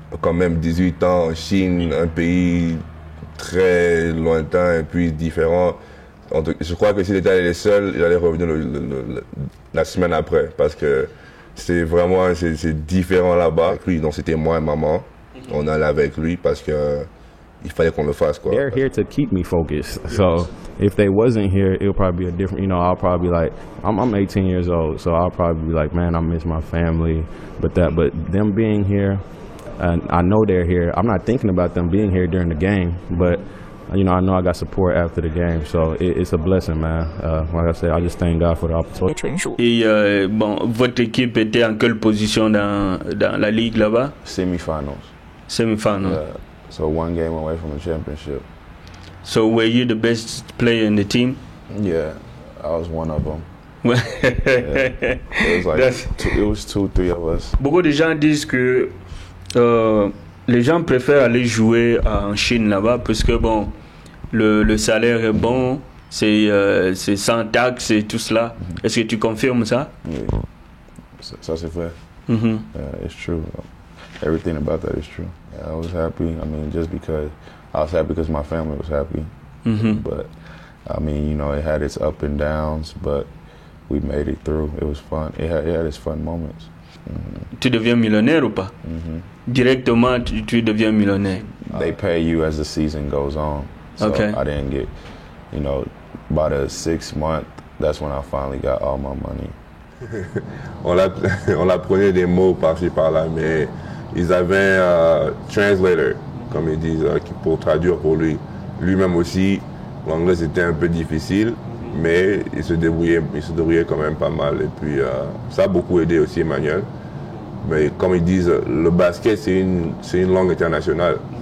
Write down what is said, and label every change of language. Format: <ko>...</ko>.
<fr>Quand même 18 ans en Chine, un pays très lointain et puis différent. Je crois que s'il était allé seul, il allait revenir la semaine après parce que c'est vraiment c'est différent là-bas. Donc c'était moi et maman. On allait avec lui parce que il fallait qu'on le fasse quoi.</fr> <en>They're here to keep me focused. So if they wasn't here, it'll probably be a different. You know, I'll probably be like, I'm 18 years old, so I'll probably be like, man, I miss my family. But them being here, and I know they're here. I'm not thinking about them being here during the game, but you know, I know I got support after the game, so it's a blessing, man. Like I said, I just thank God for the opportunity.</en> <fr>Et bon, votre équipe était en quelle position dans la ligue là-bas?</fr> <en>Semifinals. Semifinals. Yeah. So one game away from a championship. So were you the best player in the team? Yeah, I was one of them. Yeah. It was like it was 2-3 of us.</en> <fr>Beaucoup de gens disent que les gens préfèrent aller jouer en Chine là-bas parce que bon, le salaire est bon, c'est sans taxes et tout cela. Est-ce que tu confirmes ça? Oui, ça c'est vrai.</fr> <en>It's true. Everything about that is true. Yeah, I was happy. I mean, just because I was happy because my family was happy. But I mean, you know, it had its up and downs, but we made it through. It was fun. It had its fun moments.</en> <fr>Tu deviens millionnaire ou pas? Directement, tu deviens millionnaire.</fr> <en>They pay you as the season goes on. So Okay. I didn't get, you know, by the 6th month, that's when I finally got all my money.</en> <fr>On apprenait des mots par-ci par-là, mais ils avaient un translator, comme ils disent, pour traduire pour lui. Lui-même aussi, l'anglais c'était un peu difficile, mais il se débrouillait quand même pas mal. Et puis ça a beaucoup aidé aussi Emmanuel. Mais comme ils disent, le basket c'est une langue internationale.</fr>